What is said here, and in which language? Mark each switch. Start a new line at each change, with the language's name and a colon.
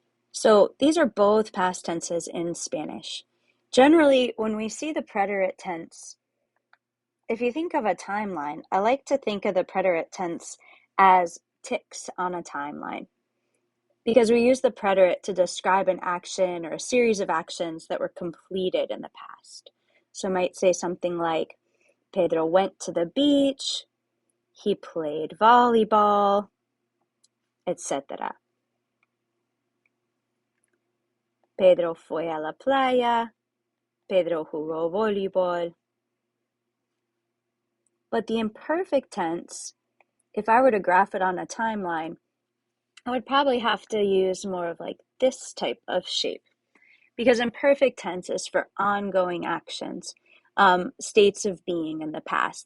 English: So these are both past tenses in Spanish. Generally, when we see the preterite tense, if you think of a timeline, I like to think of the preterite tense as ticks on a timeline, because we use the preterite to describe an action or a series of actions that were completed in the past. So I might say something like, Pedro went to the beach, he played volleyball, etc.
Spanish: Pedro fue a la playa, Pedro jugó voleibol.
English: But the imperfect tense, if I were to graph it on a timeline, I would probably have to use more of like this type of shape, because imperfect tense is for ongoing actions, states of being in the past.